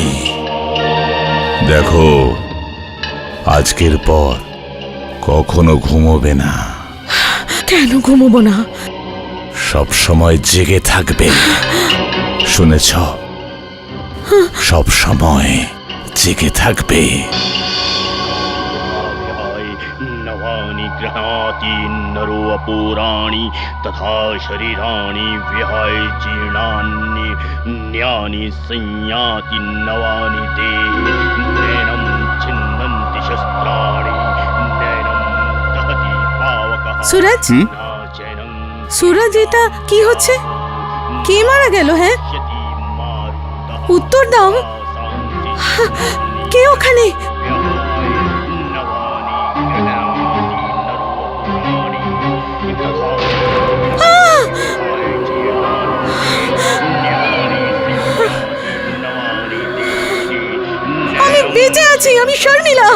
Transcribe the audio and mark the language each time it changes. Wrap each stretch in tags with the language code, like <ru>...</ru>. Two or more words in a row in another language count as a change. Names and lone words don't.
<bn>দেখো, আজকের পর কখনো ঘুমোবে না। কেন ঘুমোবো না? সব সময় জেগে থাকবে, শুনেছ? সব সময় জেগে থাকবে।</bn> <sa>नवानि गृह्णाति नरो अपूराणि तथा शरीराणि विहाय जीर्णान्यानि संयाति नवानि देहि नैनं छिन्नन्ति शस्त्राणि नैनं दहति पावकः सूरज? न चैनं सूरज,</sa> <bn>এটা কি হচ্ছে? কে মারা গেল? হ্যাঁ,</bn> <sa>यति मारुतः</sa> <bn>উত্তর দাও। কে ওখানে? আমি বেঁচে আছি, আমি শর্মিলা।</bn>